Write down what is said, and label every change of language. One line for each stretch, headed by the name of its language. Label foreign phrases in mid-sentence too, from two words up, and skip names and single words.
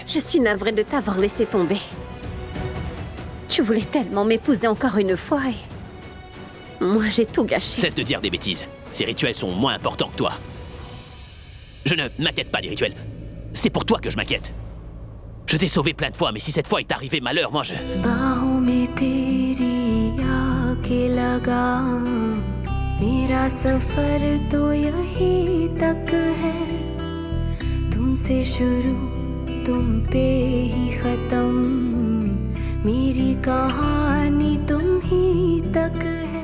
French: Je suis navrée de t'avoir laissé tomber. Tu voulais tellement m'épouser encore une fois et... moi, j'ai tout gâché. Cesse de dire des bêtises. Ces rituels sont moins importants que toi. Je ne m'inquiète pas des rituels. C'est pour toi que je m'inquiète. Je t'ai sauvé plein de fois, mais si cette fois il t'arrivait malheur, moi je...
Hindi: मेरा सफर तो यही तक है तुमसे शुरू तुम पे ही खत्म मेरी कहानी तुम ही तक है